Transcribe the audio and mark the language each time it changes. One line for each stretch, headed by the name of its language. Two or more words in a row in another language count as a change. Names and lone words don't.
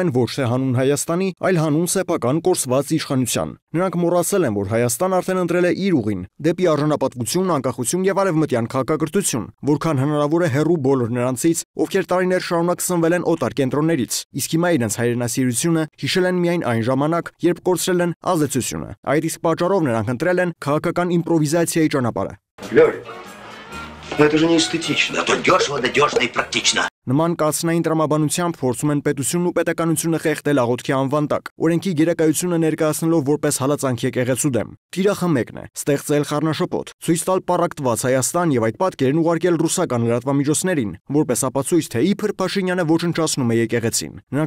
Armenian: են ոչ թե հանուն Հայաստանի, այլ հանուն սեփական կորսված իշխանության։ Նրանք մոռացել են, որ Հայաստան արդեն ընտրել է իր ուղին՝ դեպի արժանապատվություն, անկախություն եւ արևմտյան քաղաքակրթություն, որքան հնարավոր է հեռու բոլոր նրանցից, ովքեր տարիներ շարունակ սնվել են օտար կենտրոններից։ Իսկ հիմա իրենց հայրենասիրությունը հիշել են միայն այն ժամանակ, երբ կորցրել են ազդեցությունը։ Այդ իսկ պատճառով նրանք ընտրել են քաղաքական իմպրովիզացիայի ճանապարհը։
Russian: Но это же не эстетично, а то дешево, надежно и практично.
Armenian: Նման կացնային տրամաբանությամբ փորձում են պետությունն ու պետականությունը խեղդել աղոթքի անվան տակ, օրենքի գերակայությունը ներկայացնելով որպես հալածանք եկեղեցու դեմ։ Թիրախը մեկն է՝ ստեղծել խառնաշփոթ, ցույց տալ պառակտված Հայաստան եւ այդ պատկերն ուղարկել ռուսական լրատվամիջոցներին, որպես ապացույց, թե իբր Փաշինյանը ոչնչացնում է եկեղեցին։ Նրանք